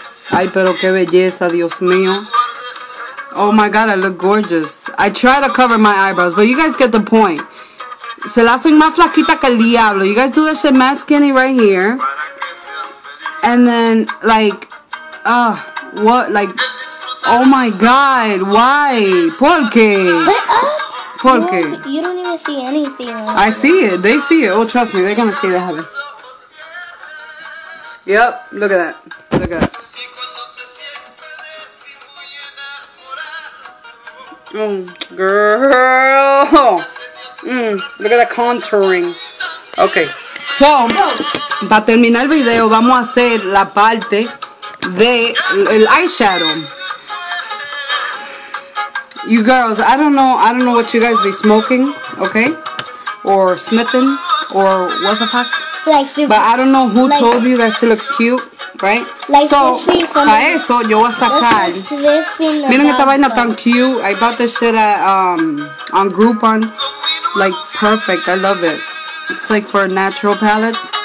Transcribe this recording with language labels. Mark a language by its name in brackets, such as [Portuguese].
[Spanish] Ay, pero qué belleza, Dios mío. [English] Oh my God, I look gorgeous. I try to cover my eyebrows, but you guys get the point. [Spanish] Se la hacen más flaquita que el diablo. [English] You guys do this shit mad skinny right here. And then, like, what? Like, oh my God, why? [Spanish] ¿Por qué? ¿Por qué? [English] You don't even see anything. I see it. They see it. Oh, trust me, they're gonna see that happen. Yep, look at that. Look at that. Oh, girl. Look at that contouring. [Spanish] Okay, so, para terminar el video, vamos a hacer la parte de el eyeshadow. [English] You girls, I don't know what you guys be smoking, okay? Or sniffing, or what the fuck? Like super, But I don't know who told you that she looks cute, right? Like [Spanish] so, para eso yo voy a sacar. Miren esta vaina tan cute. [English] I bought this shit at on Groupon. Like perfect. I love it. It's like for natural palettes.